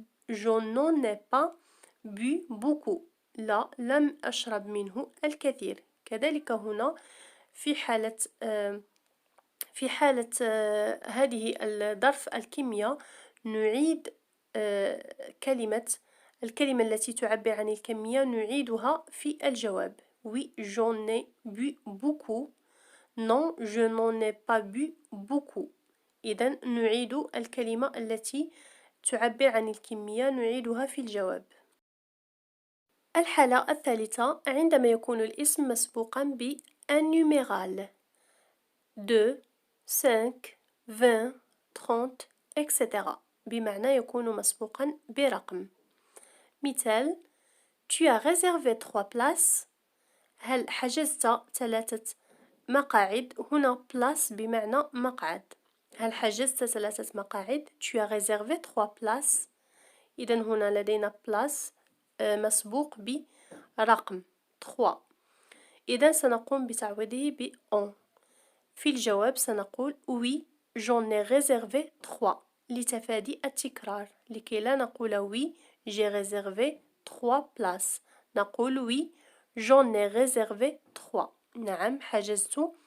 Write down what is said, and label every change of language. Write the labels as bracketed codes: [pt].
[fr] je n'en ai pas bu beaucoup [ar] لا لم أشرب منه الكثير كذلك هنا في حالة هذه الظرف الكمية نعيد الكلمة التي تعبر عن الكمية نعيدها في الجواب [fr] Oui, j'en ai bu beaucoup. Non, je n'en ai pas bu beaucoup. [ar] إذن نعيد الكلمة التي تعبر عن الكمية نعيدها في الجواب. الحالة الثالثة عندما يكون الاسم مسبوقا ب un numéral 2 5 20 30 etc. بمعنى يكون مسبوقا برقم. [fr] مثال: Tu as réservé 3 places. [ar] هل حجزت 3 مقاعد؟ هنا place بمعنى مقعد. هل حجزت 3 مقاعد؟ [fr] Tu as réservé 3 places. [ar] إذا هنا لدينا place مسبوق برقم 3. إذا سنقوم بتعويضه ب [fr] en. [ar] في الجواب سنقول [fr] oui j'en ai réservé 3 [ar] لتفادي التكرار لكي لا نقول [fr] oui j'ai réservé 3 places [ar] نقول [fr] oui j'en ai réservé 3 [ar] نعم حجزت